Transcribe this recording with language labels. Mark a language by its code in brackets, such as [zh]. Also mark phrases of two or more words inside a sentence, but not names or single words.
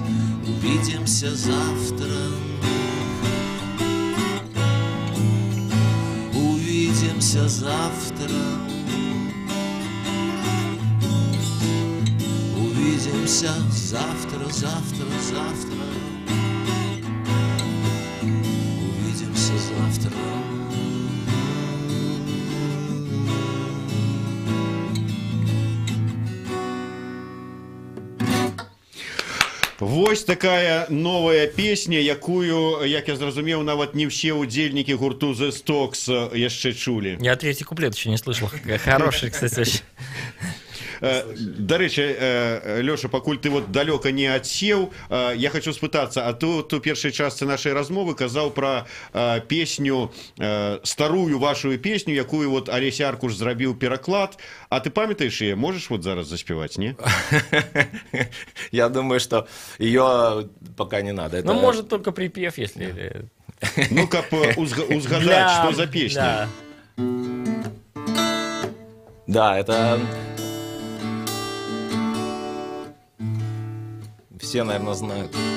[ru] Увидимся завтра. Увидимся завтра. Увидимся завтра, завтра, завтра. Увидимся завтра. [be] Вось такая новая песня, якую, як я зразумеў, нават [ru] не все [be] удзельнікі гурту The Stocks яшчэ чулі. [ru] Я третий куплет еще не слышал. Хороший, кстати, очень. [be] Дарэчы, Лёша, пакуль ты вот далёка не адсеў, я хочу спытацца, а ты у першай частцы нашай размовы казаў пра песню, старую вашу песню, якую вот Алесь Аркуш зрабіў пераклад, а ты памятаеш яе, можаш вот зараз заспяваць, не? [ru] Я думаю, что ее пока не надо. Ну, может, только припев, если... Ну, [be] каб узгадать, [ru] что за песня. Да, это... Все, наверное, знают.